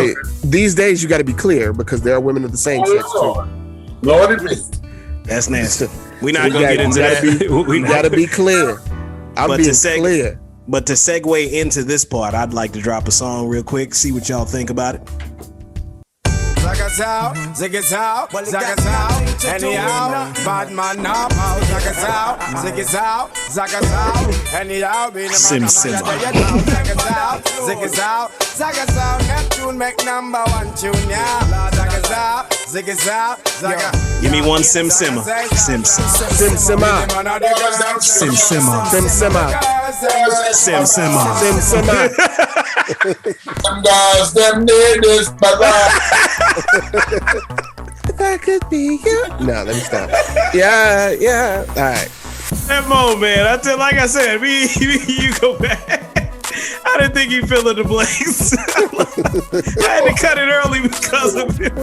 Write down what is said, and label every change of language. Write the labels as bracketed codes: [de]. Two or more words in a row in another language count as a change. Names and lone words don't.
[en] hey, these days you got to be clear, because there are women of the same sex too. Lord, that's nasty. We're not gonna gotta, get into that. We gotta be clear. I'm being clear. But to segue into this part, I'd like to drop a song real quick. See what y'all think about it. Zakazao, zigazao, zakazao, anyhow, bad man now, zakazao, zigazao, zakazao, anyhow, Sim Simma. Zakazao, zigazao, zakazao, Neptune make number one tune, yeah, zakazao, zigazao, zakazao. Give me one Sim Simma. Sim Simma. Sim Simma. Sim Simma. Sim Simma. Sim Simma. Sim Simma. Some guys, them need this, but if I could be you. No, let me stop. Yeah. All right. That moment, man. Like I said, you go back. I didn't think he'd fill in the blanks. I had to cut it early because of it.